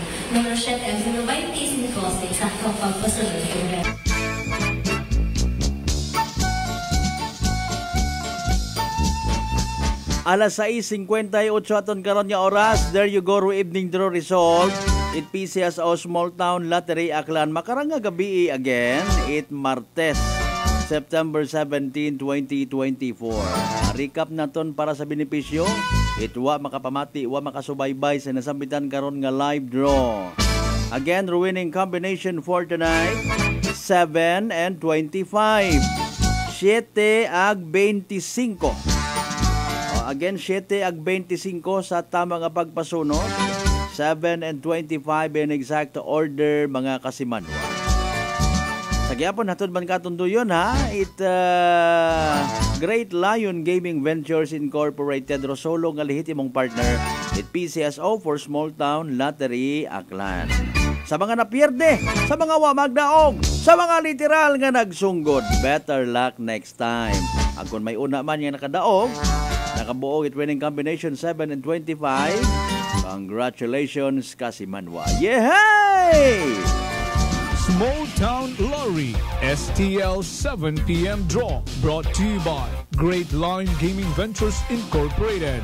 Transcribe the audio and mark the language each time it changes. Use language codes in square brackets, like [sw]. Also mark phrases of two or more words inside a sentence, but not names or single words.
[en] Number 7 and number 20 is Nicholas, the exact pagpasunod ko rin. [akl] Alas 6:58 aton karon nga oras. [en] There you go, evening draw result. It PCSO Small Town Lottery Aklan. [akl] Makarang nga gabi again. It Martes, September 17, 2024. Recap naton para sa benepisyo. Itwa makapamati, wa makasubaybay sa nasambitan karon nga live draw. [en] Again, winning combination for tonight, 7 and 25. [akl] 7 ag 25. Again, 7 ag 25 sa tamang pagpasunod. [en] 7 and 25 in exact order, [akl] mga kasimanwa. Sa gyapon hatod man katunduyon ha. It Great Lion Gaming Ventures Incorporated Rosolo nga lehitimong partner. It PCSO for Small Town Lottery Aklan. Sa mga napierde, sa mga wa magdaog, sa mga literal nga nagsunggod, [en] better luck next time. [akl] Kung may una man yung nakadaog, nakabuog it [en] winning combination [akl] 7 and 25. [en] Congratulations, Kasimanwa. Yehey! Small Town Lottery STL 7 p.m. draw brought to you by Great Line Gaming Ventures Incorporated.